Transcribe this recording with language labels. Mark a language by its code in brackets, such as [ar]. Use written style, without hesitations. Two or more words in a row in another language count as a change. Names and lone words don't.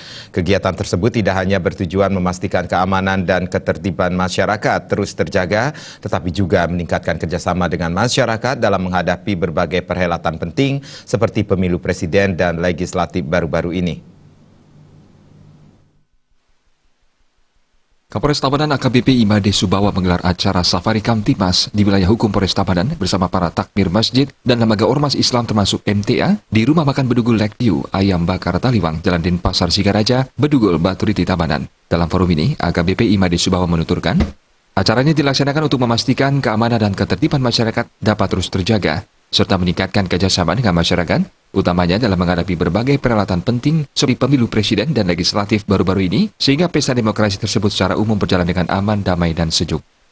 [id] Kegiatan tersebut tidak hanya bertujuan memastikan keamanan dan ketertiban masyarakat terus terjaga, tetapi juga meningkatkan kerjasama dengan masyarakat dalam menghadapi berbagai perhelatan penting seperti pemilu presiden dan legislatif baru-baru ini. Kapolres Tabanan AKBP Imade Subawa menggelar acara Safari Kamtibmas di wilayah hukum Polres Tabanan bersama para takmir masjid dan lembaga ormas Islam termasuk MTA di Rumah Makan Bedugul Lakeview, Ayam Bakar Taliwang, Jalan Denpasar Sigaraja, Bedugul, Baturiti, Tabanan. Dalam forum ini, AKBP Imade Subawa menuturkan, acaranya dilaksanakan untuk memastikan keamanan dan ketertiban masyarakat dapat terus terjaga, serta meningkatkan kerjasama dengan masyarakat, utamanya dalam menghadapi berbagai perhelatan penting seperti pemilu presiden dan legislatif baru-baru ini, sehingga pesta demokrasi tersebut secara umum berjalan dengan aman, damai, dan sejuk.